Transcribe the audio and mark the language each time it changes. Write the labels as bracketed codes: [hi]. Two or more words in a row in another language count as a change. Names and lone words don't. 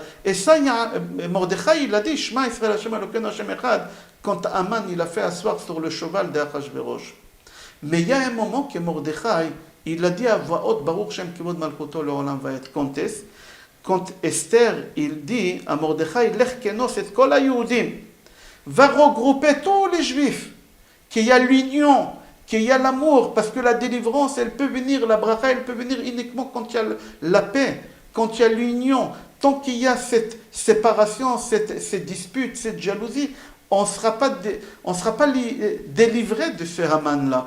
[fr] Et ça, Mordechai, il a dit [he] שמע ישראל ה' אלוקינו ה' אחד [fr] quand Aman il a fait asseoir sur le cheval d'Achashverosh. Mais il y a un moment que Mordechai, il a dit à voix haute [he] ברוך שם כבוד מלכותו לעולם ועד. [fr] Quand Esther, il dit à Mordechai, [he] לך כנוס את כל היהודים, [fr] va regrouper tous les Juifs, qu'il y a l'union, qu'il y a l'amour, parce que la délivrance, elle peut venir, la bracha, elle peut venir uniquement quand il y a la paix, quand il y a l'union. Tant qu'il y a cette séparation, cette dispute, cette jalousie, on ne sera pas délivré de ce Haman-là.